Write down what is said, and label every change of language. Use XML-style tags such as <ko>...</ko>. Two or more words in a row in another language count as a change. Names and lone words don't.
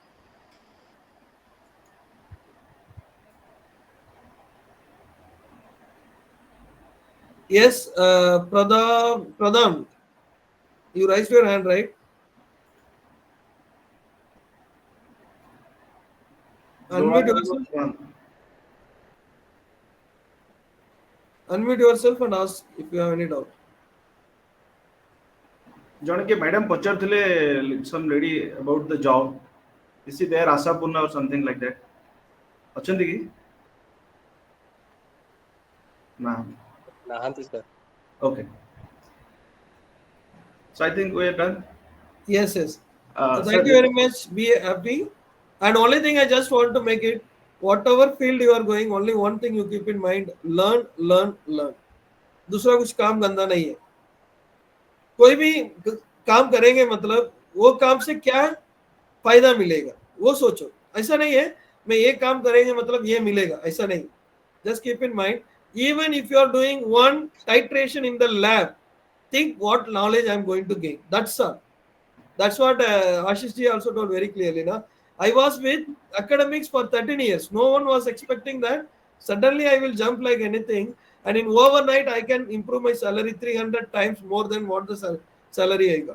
<en>Yes, Pradhan, you raised your hand, right? No, I Unmute don't know yourself. one. Unmute yourself and ask if you have any doubt.</en> <or>ଜଣେ କିଏ ମ୍ୟାଡାମ ପଚାରୁଥିଲେ</or> <en>some lady about the job. Is she there, Asapurna or something like that?</en> <or>ଅଛନ୍ତି କି? ନା. Nahanti, sir.</or> <en>Okay. So I think we are done. Yes, yes. So Sir, thank you very much. Be happy. And only thing I just want to make it, whatever field you are going, only one thing you keep in mind: learn, learn, learn.</en> <hi>दूसरा कुछ काम गंदा नहीं है. कोई भी काम करेंगे मतलब वो काम से क्या फायदा मिलेगा वो सोचो. ऐसा नहीं है मैं ये काम करेंगे मतलब ये मिलेगा, ऐसा नहीं.</hi> <en>Just keep in mind, even if you are doing one titration in the lab, think what knowledge I am going to gain. That's all. That's what Ashish ji also told very clearly. Na? I was with academics for 13 years. No one was expecting that. Suddenly I will jump like anything. And in overnight, I can improve my salary 300 times more than what the salary I got.</en>